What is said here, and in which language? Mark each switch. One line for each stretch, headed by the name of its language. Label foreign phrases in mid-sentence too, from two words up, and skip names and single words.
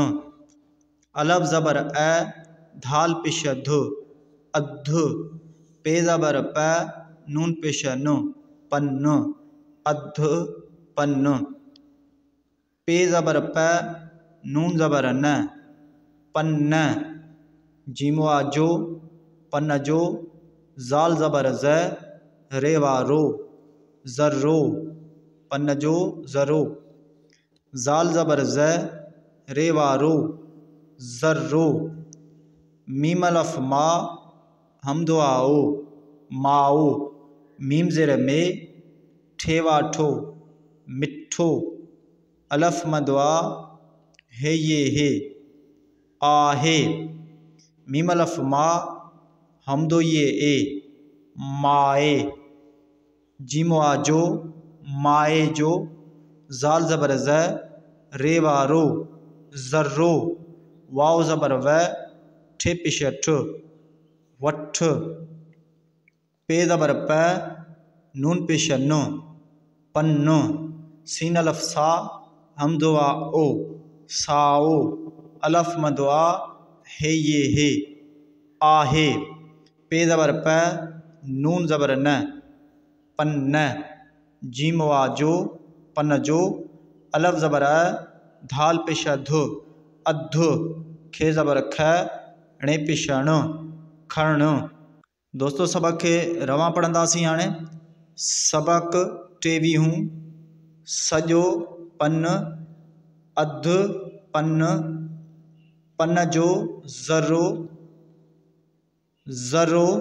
Sindhi: अलफ ज़बर अ, धाल पेश ध, अध, पे ज़बर प, नून पेश न, पन्न, अध, पन्न। पे ज़बर प, नून ज़बर न, पन्न। जीमो जो, पन्न जो, ज़ाल ज़बर ज़, रेवा रो, ज़र्रो, पन्न जो, ज़रो। ज़ाल ज़बर ज़, रेवा रो, ज़र्रो। मीम अलफ मा, हमदो आओ, माओ। मीम ज़ेर में, ठेवा ठो, मिठो। अलफ मदवा, हे ये हे, आहे। मीम अलफ मा, हमदो ये ए, माए। जीमो आजो, माए जो, ज़ाल ज़बर ज़, रेवा रो, ज़र्रो। वाव ज़बर व, ठे पेश ठ, वठ। पे ज़बर प, नून पेश न, पन्न। सीन अलफ सा, हमदुआ ओ, साओ। अलफ मदवा, हे ये हे, आहे। पे ज़बर प, नून ज़बर न, पन्न। जीम वाजो, पन्न जो, अलफ ज़बर अ, धाल पेश ध, अध। खे ज़बर ख, णे पेश ण, खण। दोस्तों, सबक के रवां पढ़ंदासीं हाणे। सबक टेवी हूँ, सजो, पन्न, अध, पन्न, पन्न जो, ज़र्रो, ज़र्रो।